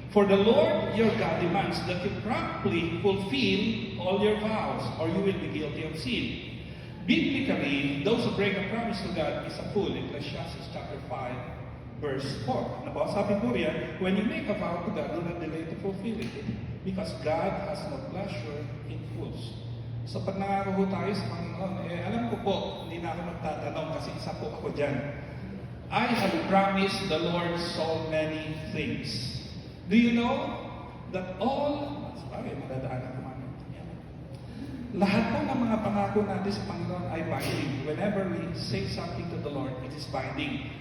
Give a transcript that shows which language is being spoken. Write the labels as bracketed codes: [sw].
[en] For the Lord your God demands that you promptly fulfill all your vows, or you will be guilty of sin. Biblically, those who break a promise to God is a fool. Ecclesiastes chapter 5, verse 4. [tl] Ano ba? Sabi po riyan, [en] when you make a vow to God, do not delay to fulfill it. Because God has no pleasure in fools. [tl] So pag nangako tayo sa Panginoon, alam ko po, hindi na ako magtatanong kasi isa po ako dyan. [en] I have promised the Lord so many things. Do you know that all, sorry, [tl] madadaanan ko man. Lahat po ng mga pangako natin sa Panginoon ay binding. [en] Whenever we say something to the Lord, it is binding.